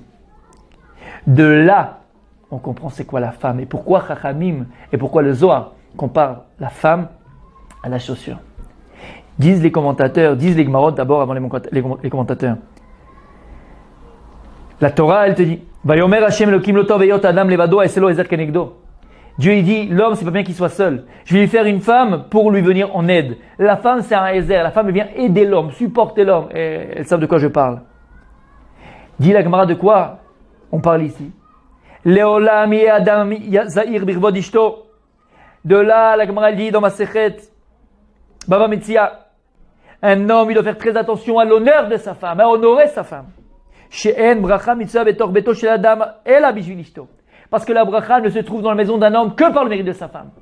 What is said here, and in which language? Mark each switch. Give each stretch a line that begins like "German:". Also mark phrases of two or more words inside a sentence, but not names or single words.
French: De là, on comprend c'est quoi la femme et pourquoi Chachamim et pourquoi le Zohar compare la femme à la chaussure. Disent les commentateurs, disent les Gemarot d'abord avant les commentateurs. La Torah, elle te dit,
Hebrew: ויאמר ה' אלהים לא טוב היות אדם לבדו אעשה לו עזר כנגדו.
French: Dieu il dit, l'homme c'est pas bien qu'il soit seul. Je vais lui faire une femme pour lui venir en aide. La femme c'est un ezer, la femme elle vient aider l'homme, supporter l'homme. Et elles savent de quoi je parle. Dit la Gemara de quoi on parle ici.
Hebrew: לעולם יהא אדם זהיר בכבוד אשתו.
French: De là, la Gemara elle dit dans ma sechet, Baba Metzia, un homme il doit faire très attention à l'honneur de sa femme, à honorer sa femme. Parce que la bracha ne se trouve dans la maison d'un homme que par le mérite de sa femme.